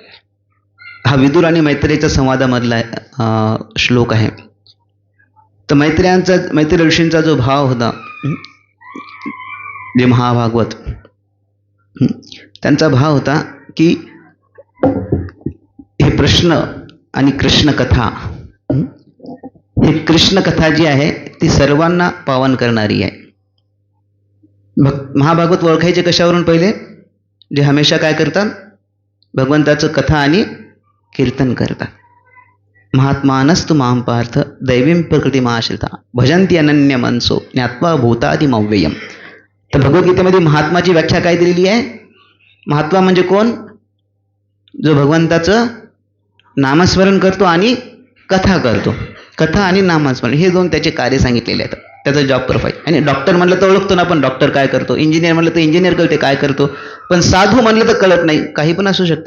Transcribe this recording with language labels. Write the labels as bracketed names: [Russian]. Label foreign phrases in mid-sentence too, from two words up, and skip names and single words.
[Marathi] याचं उत्तर, हा विदुर आणि मैत्रेयीच्या संवादामधला श्लोक आहे. तर मैत्रेय ऋषींचा जो भाव होता, जे महाभागवत, त्यांचा भाव होता की हे प्रश्न आणि कृष्ण कथा, ही कृष्ण कथा जी आहे ती सर्वांना पावन करणारी आहे. महाभागवत ओळखायचे कशावरून? पहिले जे हमेशा काय करतात? भगवंताचं कथा आणि कीर्तन करतात. [Sanskrit] महात्मानस्तु मां पार्थ दैवीं प्रकृतिमाश्रिता भजन्ति अनन्य मनसो ज्ञात्वा भूतादिमव्ययम्. [Marathi] तर भगवद्गीतेमध्ये महात्माची व्याख्या काय दिलेली आहे? महात्मा म्हणजे कोण? जो भगवंताचं नामस्मरण करतो आणि कथा करतो. कथा आणि नामस्मरण हे दोन त्याचे कार्य सांगितलेले आहेत. त्याचा [English] job profile. [Marathi] आणि डॉक्टर म्हणलं तर ओळखतो ना आपण डॉक्टर काय करतो, इंजिनियर म्हणलं तर इंजिनियर कळते काय करतो, पण साधू म्हणलं तर कळत नाही, काही पण असू शकते.